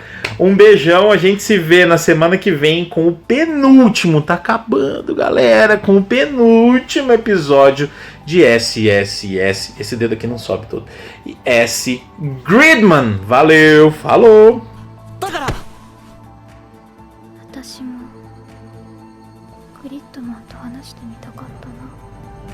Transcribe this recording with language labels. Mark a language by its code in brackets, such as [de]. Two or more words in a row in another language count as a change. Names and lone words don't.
[pt] Um beijão, a gente se vê na semana que vem com o penúltimo, tá acabando, galera, com o penúltimo episódio de SSS. Esse dedo aqui não sobe todo. S Gridman. Valeu, falou! [ja] 私もグリッドマンと話してみたかったな。